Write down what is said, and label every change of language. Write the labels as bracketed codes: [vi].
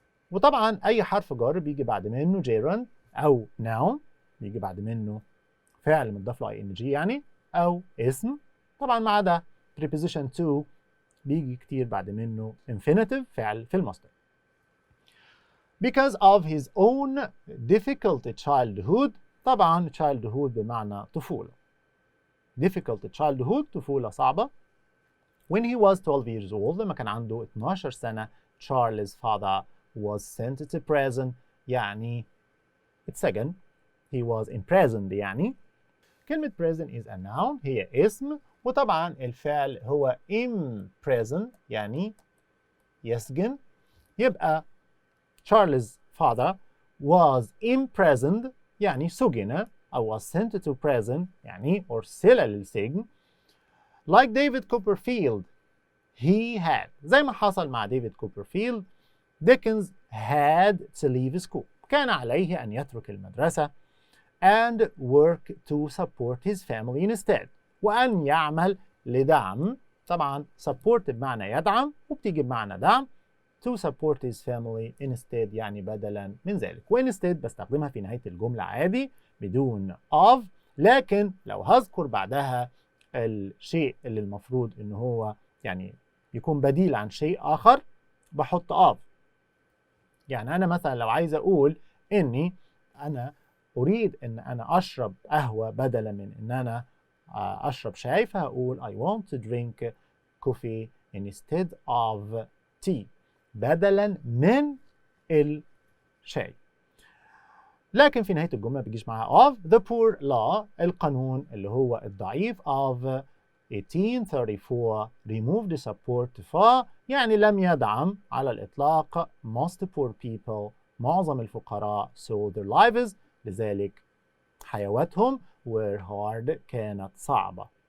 [ar] وطبعا أي حرف جر بيجي بعد منه gerund أو noun، بيجي بعد منه فعل مضاف له ing يعني، أو اسم. طبعا ما عدا preposition to بيجي كتير بعد منه infinitive، فعل في المصدر. [en] Because of his own difficult childhood، [ar] طبعا childhood بمعنى طفولة. [en] difficult childhood [ar] طفولة صعبة. [en] When he was 12 years old، [ar] لما كان عنده 12 سنة [en] Charles' father was sent to prison، [ar] يعني اتسجن. [en] He was imprisoned يعني. [ar] كلمة [en] prison is a noun، [ar] هي اسم، وطبعا الفعل هو imprison يعني يسجن. [en] يبقى Charles' father was imprisoned يعني سجن، أو was sent to prison [ar] يعني أرسل للسجن. [en] Like David Copperfield he had، [ar] زي ما حصل مع ديفيد كوبرفيلد، [en] Dickens had to leave school، [ar] كان عليه أن يترك المدرسة [en] and work to support his family instead، [ar] وأن يعمل لدعم. طبعا support بمعنى يدعم وبتيجي بمعنى دعم. [en] to support his family instead [ar] يعني بدلا من ذلك، و instead بستخدمها في نهاية الجملة عادي بدون of، لكن لو هذكر بعدها الشيء اللي المفروض إن هو يعني يكون بديل عن شيء آخر بحط of. يعني أنا مثلا لو عايز أقول إني أنا أريد إن أنا أشرب قهوة بدلا من إن أنا أشرب شاي، فهقول [en] I want to drink coffee instead of tea، [ar] بدلا من الشاي. لكن في نهاية الجملة بيجيش معاها of. [en] The poor law، [ar] القانون اللي هو الضعيف [en] of 1834 removed support for، [ar] يعني لم يدعم على الإطلاق [en] most poor people، [ar] معظم الفقراء [en] so their lives، [ar] لذلك حيواتهم [en] were hard، [ar] كانت صعبة.